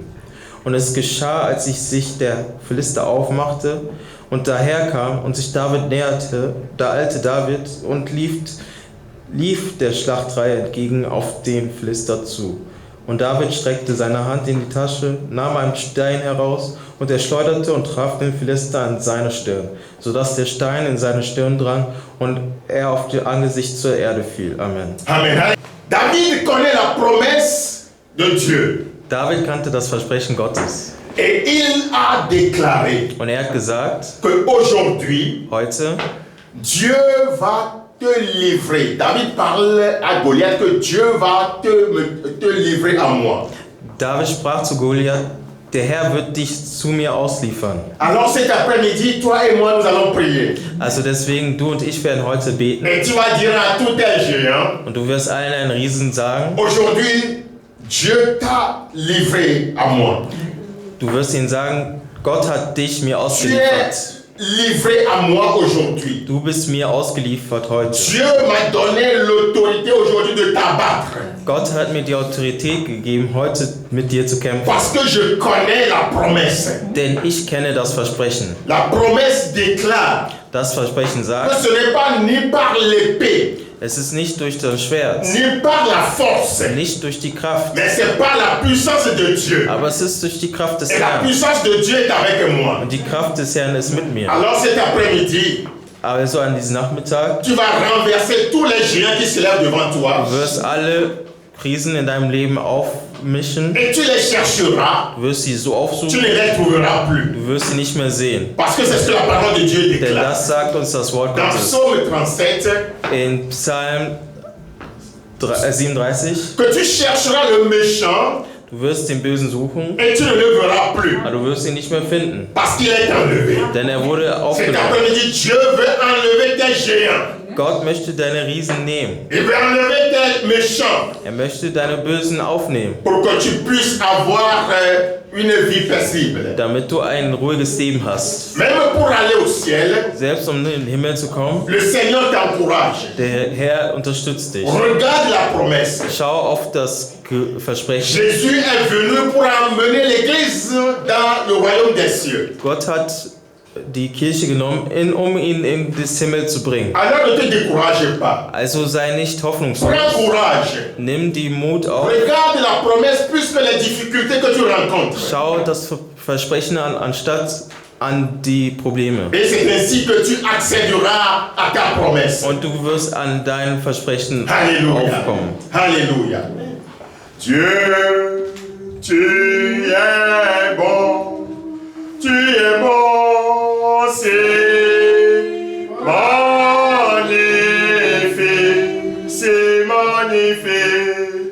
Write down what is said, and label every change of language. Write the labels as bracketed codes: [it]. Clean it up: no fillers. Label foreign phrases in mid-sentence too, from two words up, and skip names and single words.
[de] Und es geschah, als sich der Philister aufmachte und daherkam und sich David näherte, da eilte David und lief der Schlachtreihe entgegen auf den Philister zu. Und David streckte seine Hand in die Tasche, nahm einen Stein heraus, und er schleuderte und traf den Philister an seine Stirn, sodass der Stein in seine Stirn drang und er auf das Angesicht zur Erde fiel. Amen. Amen. [fr] David connaît la promesse de Dieu. [de] David kannte das Versprechen Gottes. [fr] Et il a déclaré [de] Und er hat gesagt, [fr] qu'aujourd'hui, [de] heute [fr] Dieu va te livrer. David parle à Goliath que Dieu va te livrer à moi. [de] David sprach zu Goliath: Der Herr wird dich zu mir ausliefern. [fr] Alors cet après-midi, toi et moi, nous allons prier. [de] Also deswegen, du und ich werden heute beten. [fr] Et tu vas dire à tout un géant, [de] Und du wirst allen einen Riesen sagen, [fr] aujourd'hui, Dieu t'a livré à moi. [de] du wirst ihnen sagen, Gott hat dich mir [fr] Tu [de] ausgeliefert. [fr] es livré à moi aujourd'hui. [de] Du bist mir ausgeliefert heute. [fr] Dieu m'a donné l'autorité aujourd'hui de t'abattre. [de] Gott hat mir die Autorität gegeben, heute mit dir zu kämpfen. [fr] Parce que je connais la promesse. [de] Denn ich kenne das Versprechen. [fr] La promesse déclare [de] Das Versprechen [fr] que [de] sagt, [fr] ce n'est pas ni par l'épée, [de] es ist nicht durch das Schwert, [fr] ni par la force, [de] nicht durch die Kraft, [fr] mais c'est par la puissance de Dieu. [de] aber es ist durch die Kraft des [fr] Et la [de] Herrn. [fr] puissance de Dieu est avec moi. [de] Und die Kraft des Herrn ist mit mir. [fr] Alors cet après-midi, [de] Also an diesem Nachmittag, [fr] tu vas renverser tous les géants qui se lèvent devant toi. [de] du wirst alle Krisen in deinem Leben aufmischen. [fr] Et tu les chercheras. [de] Du wirst sie so [fr] Tu [de] aufsuchen, [fr] ne les trouveras plus. [de] du wirst sie nicht mehr sehen. [fr] Parce que c'est ce que la parole de Dieu [de] Denn [fr] déclare. [de] das sagt uns das Wort [fr] Dans [de] Gottes. [fr] Psaume 37, [de] In Psalm 37, [fr] que tu chercheras le méchant [de] du wirst den Bösen suchen, [fr] et tu ne le verras plus. [de] aber du wirst ihn nicht mehr finden. [fr] Parce qu'il est enlevé. [de] Denn er wurde [fr] Cet [de] aufgenommen. [fr] après-midi, Dieu veut enlever tes géants. [de] Gott möchte deine Riesen nehmen. [fr] Il veut enlever tes méchants [de] Er möchte deine Bösen aufnehmen, [fr] pour que tu puisses avoir une vie paisible. [de] damit du ein ruhiges Leben hast. [fr] Même pour aller au ciel, [de] Selbst um in den Himmel zu kommen, [fr] le Seigneur t'encourage. [de] der Herr unterstützt dich. [fr] Regarde la promesse. [de] Schau auf das Versprechen. [fr] Jésus est venu pour emmener l'Église dans le royaume des cieux. [de] Gott hat die Kirche genommen, um ihn in das Himmel zu bringen. [fr] Alors ne te décourage pas. [de] Also sei nicht hoffnungslos. [fr] Prends courage. [de] Nimm die Mut auf. [fr] Regarde la promesse plus que les difficultés que tu rencontres. [de] Schau das Versprechen an, anstatt an die Probleme. [fr] Et c'est ainsi que tu accéderas à ta promesse. [de] Und du wirst an dein Versprechen [fr] Alléluia. [de] aufkommen. [fr] Alléluia. Dieu, tu es bon. Tu es bon, c'est magnifique. C'est magnifique.